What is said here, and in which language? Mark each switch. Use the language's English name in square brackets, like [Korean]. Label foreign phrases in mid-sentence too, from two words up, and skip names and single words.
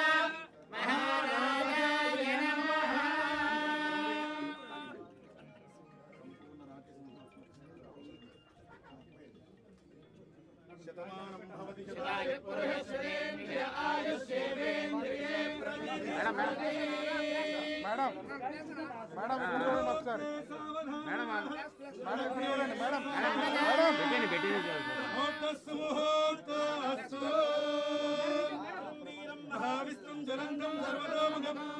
[Sanskrit] महाराजाय नमः। शतमानं भवति शतायु पुरुषेन्द्रिय आयुष्येवेन्द्रिये प्रतिष्ठते। [Telugu] మేడం మేడం ఇప్పుడు చూడండి ఒకసారి మేడం మేడం ఇప్పుడు చూడండి మేడం పెట్టండి పెట్టండి [Sanskrit] ముహూర్తస్సు ముహూర్తస్సు మహావిష్ణుం జ్వలంతం సర్వతోముఖం